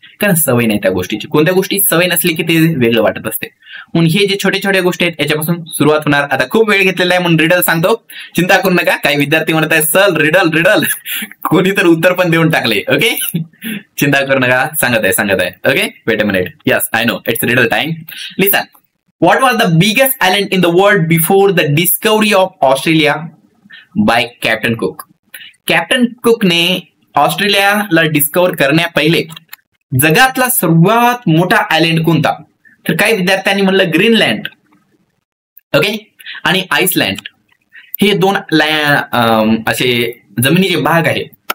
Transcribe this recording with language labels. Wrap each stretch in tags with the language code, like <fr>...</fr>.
<mr>कारण सवय नाही त्या गोष्टीची. कोणत्या गोष्टी सवय नसली की ते वेगळं वाटत असते. म्हणून हे जे छोटे छोटे गोष्टी आहेत याच्यापासून सुरुवात होणार. आता खूप वेळ घेतलेला आहे म्हणून रिडल सांगतो, चिंता करू नका. काही विद्यार्थी म्हणत आहेत सर रिडल रिडल, कोणी तर उत्तर पण देऊन टाकले. ओके, चिंता करू नका, सांगत आहे.</mr> <en>Okay, wait a minute. Yes, I know it's riddle time. Listen, what was the biggest island in the world before the discovery of Australia by Captain Cook?</en> <mr>Captain cook ने ऑस्ट्रेलियाला डिस्कवर करण्या पहिले जगातला सर्वात मोठा आयलंड कोणता? तर काही विद्यार्थ्यांनी म्हणलं ग्रीनलँड, ओके, आणि आइसलँड. हे दोन असे जमिनीचे भाग आहेत.</mr>